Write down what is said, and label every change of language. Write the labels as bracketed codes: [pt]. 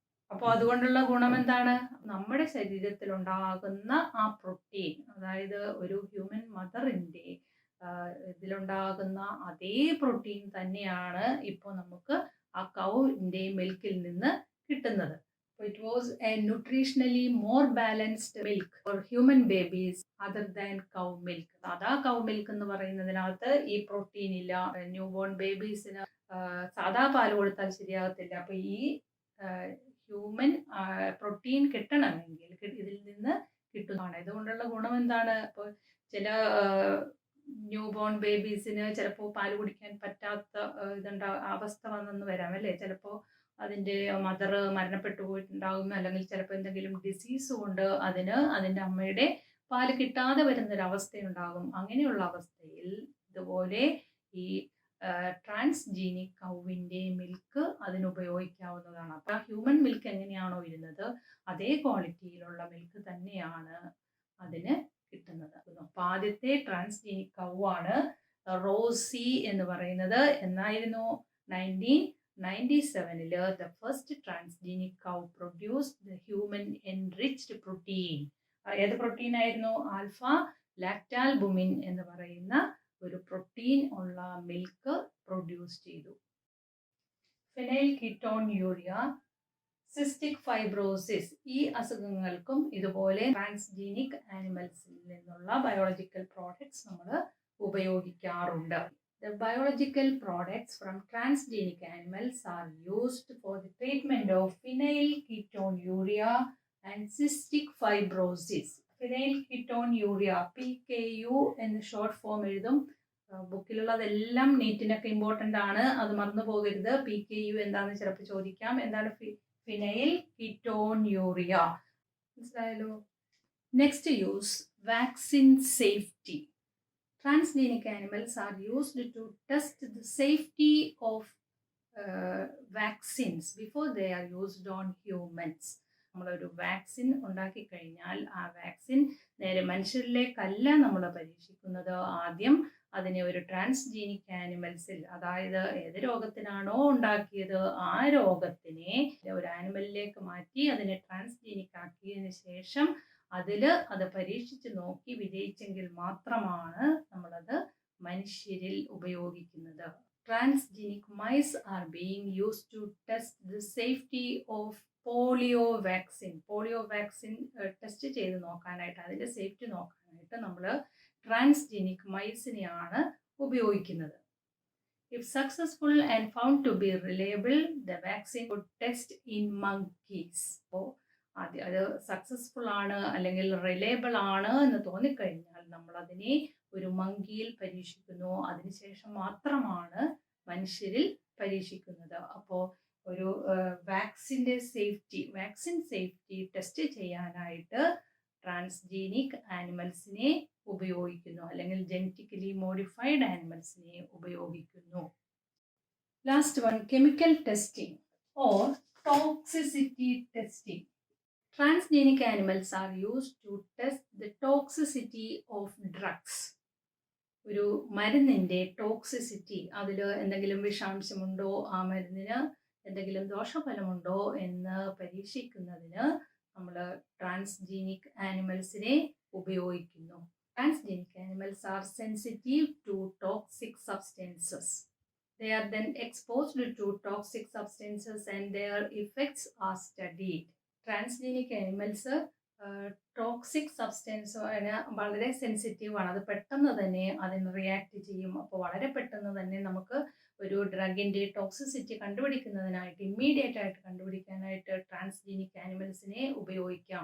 [ml] അപ്പോൾ അതുകൊണ്ടുള്ള ഗുണം എന്താണ്? നമ്മുടെ ശരീരത്തിൽ ഉണ്ടാകുന്ന ആ പ്രോട്ടീൻ, അതായത് ഒരു ഹ്യൂമൻ മദറിൻ്റെ ഇതിലുണ്ടാകുന്ന അതേ പ്രോട്ടീൻ തന്നെയാണ് ഇപ്പോൾ നമുക്ക് ആ കൗവിൻ്റെ മിൽക്കിൽ നിന്ന് കിട്ടുന്നത്. [en] It was a nutritionally more balanced milk for human babies other than cow milk. [ml] സാധാ കൗ മിൽക്ക് എന്ന് പറയുന്നതിനകത്ത് ഈ പ്രോട്ടീൻ ഇല്ല. ന്യൂ ബോൺ ബേബീസിന് സാധാ പാല് കൊടുത്താൽ ശരിയാകത്തില്ല. അപ്പോൾ ഈ ഹ്യൂമൻ പ്രോട്ടീൻ കിട്ടണമെങ്കിൽ ഇതിൽ നിന്ന് കിട്ടുന്നതാണ്. ഇതുകൊണ്ടുള്ള ഗുണം എന്താണ്? അപ്പോൾ ചില ന്യൂ ബോൺ ബേബീസിന് ചിലപ്പോൾ പാല് കുടിക്കാൻ പറ്റാത്ത അവസ്ഥ വന്നെന്ന് വരാം അല്ലേ? ചിലപ്പോൾ അതിൻ്റെ മദർ മരണപ്പെട്ടു പോയിട്ടുണ്ടാകും, അല്ലെങ്കിൽ ചിലപ്പോൾ എന്തെങ്കിലും ഡിസീസ് കൊണ്ട് അതിൻ്റെ അമ്മയുടെ പാല് കിട്ടാതെ വരുന്നൊരവസ്ഥയുണ്ടാകും. അങ്ങനെയുള്ള അവസ്ഥയിൽ ഇതുപോലെ ഈ ട്രാൻസ്ജീനിക് കൗവിൻ്റെ മിൽക്ക് അതിനുപയോഗിക്കാവുന്നതാണ്. അപ്പോൾ ആ ഹ്യൂമൻ മിൽക്ക് എങ്ങനെയാണോ ഇരുന്നത് അതേ ക്വാളിറ്റിയിലുള്ള മിൽക്ക് തന്നെയാണ് അതിന് കിട്ടുന്നത്. അപ്പോൾ ആദ്യത്തെ ട്രാൻസ്ജീനിക് കൗവാണ് റോസി എന്ന് പറയുന്നത്. എന്നായിരുന്നു? [en] 1997 the first transgenic cow produced the human enriched protein. [ml] ഏത് പ്രോട്ടീൻ ആയിരുന്നു? ആൽഫ ലാക്റ്റാൽബുമിൻ എന്ന് പറയുന്ന ഒരു പ്രോട്ടീൻ ഉള്ള മിൽക്ക് പ്രൊഡ്യൂസ് ചെയ്തു. ഫിനൈൽ കീറ്റോൺയൂറിയ, സിസ്റ്റിക് ഫൈബ്രോസിസ്, ഈ അസുഖങ്ങൾക്കും ഇതുപോലെ ട്രാൻസ്ജീനിക് ആനിമൽസിൽ നിന്നുള്ള ബയോളജിക്കൽ പ്രോഡക്ട്സ് നമ്മൾ ഉപയോഗിക്കാറുണ്ട്. [en] The biological products from transgenic animals are used for the treatment of phenylketonuria and cystic fibrosis. [ml] Phenylketonuria, PKU എന്ന് ഷോർട്ട് ഫോം എഴുതും. ബുക്കിലുള്ളതെല്ലാം നീറ്റിനൊക്കെ ഇമ്പോർട്ടൻ്റ് ആണ്, അത് മറന്നു പോകരുത്. PKU എന്താണെന്ന് ചിലപ്പോൾ ചോദിക്കാം. എന്താണ് ഫിനൈൽ കീറ്റോന്യൂറിയ? മനസ്സിലായല്ലോ. [en] Next use, vaccine safety. Transgenic animals are used to test the safety of vaccines before they are used on humans. [ml] നമ്മളൊരു വാക്സിൻ ഉണ്ടാക്കി കഴിഞ്ഞാൽ ആ വാക്സിൻ നേരെ മനുഷ്യരിലേക്കല്ല നമ്മൾ പരീക്ഷിക്കുന്നത്. ആദ്യം അതിനെ ഒരു ട്രാൻസ്ജീനിക് ആനിമൽസിൽ, അതായത് ഏത് രോഗത്തിനാണോ ഉണ്ടാക്കിയത് ആ രോഗത്തിനെ ഒരു ആനിമലിലേക്ക് മാറ്റി അതിനെ ട്രാൻസ്ജീനിക് ആക്കിയതിന് ശേഷം അത് പരീക്ഷിച്ച് നോക്കി വിജയിച്ചെങ്കിൽ മാത്രമാണ് നമ്മളത് മനുഷ്യരിൽ ഉപയോഗിക്കുന്നത്. [en] Transgenic mice are being used to test the safety of polio vaccine. [ml] Polio vaccine test ചെയ്ത് നോക്കാനായിട്ട്, അതിൻ്റെ സേഫ്റ്റി നോക്കാനായിട്ട് നമ്മൾ ട്രാൻസ്ജീനിക് മൈസിനെയാണ് ഉപയോഗിക്കുന്നത്. [en] If successful and found to be reliable, the vaccine would test in monkeys. [ml] അപ്പോൾ അത് സക്സസ്ഫുൾ ആണ് അല്ലെങ്കിൽ റിലയബിൾ ആണ് എന്ന് തോന്നിക്കഴിഞ്ഞാൽ നമ്മളതിനെ ഒരു മങ്കിയിൽ പരീക്ഷിക്കുന്നു. അതിനുശേഷം മാത്രമാണ് മനുഷ്യരിൽ പരീക്ഷിക്കുന്നത്. അപ്പോൾ ഒരു വാക്സിൻ സേഫ്റ്റി ടെസ്റ്റ് ചെയ്യാനായിട്ട് ട്രാൻസ്ജീനിക് ആനിമൽസിനെ ഉപയോഗിക്കുന്നു, അല്ലെങ്കിൽ ജനറ്റിക്കലി മോഡിഫൈഡ് ആനിമൽസിനെ ഉപയോഗിക്കുന്നു. [en] Last one, chemical testing or toxicity testing. Transgenic animals are used to test the toxicity of drugs. [ml] ഒരു മരുന്നിൻ്റെ ടോക്സിസിറ്റി, അതിൽ എന്തെങ്കിലും വിഷാംശമുണ്ടോ, ആ മരുന്നിന് എന്തെങ്കിലും ദോഷഫലമുണ്ടോ എന്ന് പരീക്ഷിക്കുന്നതിന് നമ്മൾ ട്രാൻസ്ജീനിക് ആനിമൽസിനെ ഉപയോഗിക്കുന്നു. [en] Transgenic animals are sensitive to toxic substances. They are then exposed to toxic substances and their effects are studied. [ml] Transgenic animals toxic substance വളരെ സെൻസിറ്റീവാണ്. അത് പെട്ടെന്ന് തന്നെ അതിന് റിയാക്ട് ചെയ്യും. അപ്പോൾ വളരെ പെട്ടെന്ന് തന്നെ നമുക്ക് ഒരു ഡ്രഗിൻ്റെ ടോക്സിസിറ്റി കണ്ടുപിടിക്കുന്നതിനായിട്ട്, ഇമ്മീഡിയറ്റ് ആയിട്ട് കണ്ടുപിടിക്കാനായിട്ട് ട്രാൻസ്ജീനിക് ആനിമൽസിനെ ഉപയോഗിക്കാം.